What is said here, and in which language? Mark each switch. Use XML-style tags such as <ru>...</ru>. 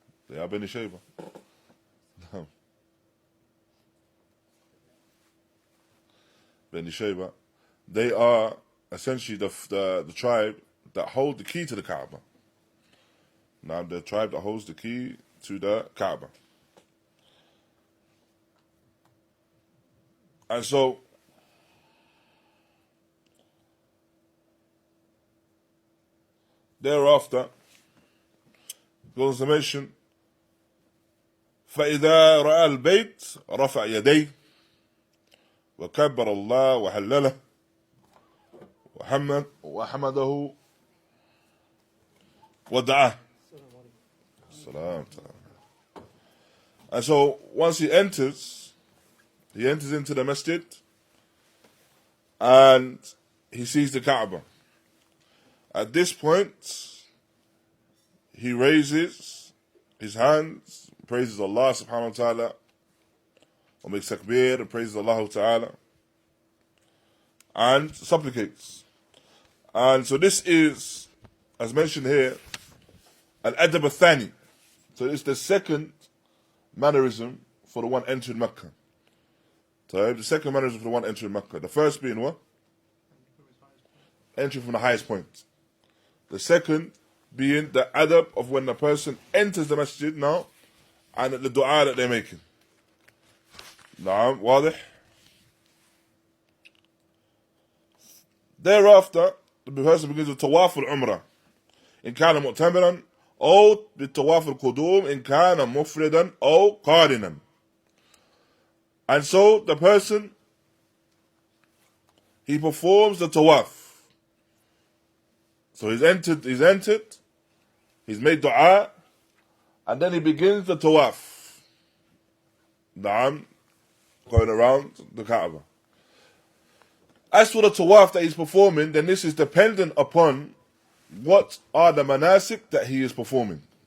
<en>They are Bani Shaybah. No. Bani Shaybah. They are essentially the tribe that hold the key to the Kaaba. Now, the tribe that holds the key to the Kaaba. And so, thereafter, goes to mention,</en> <ar>فإذا رأى البيت رفع يديه وكبر الله وهلله وحمده ودعاه.</ar> <en>And so once he enters into the masjid and he sees the Kaaba. At this point, he raises his hands, praises Allah subhanahu wa ta'ala, or makes takbir and praises Allah ta'ala, and supplicates. And so this is, as mentioned here, al-adab al-thani. So it's the second mannerism for the one entering Makkah. So the second mannerism for the one entering Makkah. The first being what? Entering from the highest point. The second being the adab of when the person enters the masjid now and the dua that they're making. Naam, واضح? Thereafter, the person begins with Ṭawāf al-Umrah.</en> <ar>إن كان مؤتمرا أو بالطواف القدوم إن كان مفردا أو قارنا.</ar> <en>And so the person, he performs the tawaf. So he's entered, he's made dua, and then he begins the tawaf. Naam, going around the Kaaba. As for the tawaf that he's performing, then this is dependent upon what are the manasik that he is performing.</en>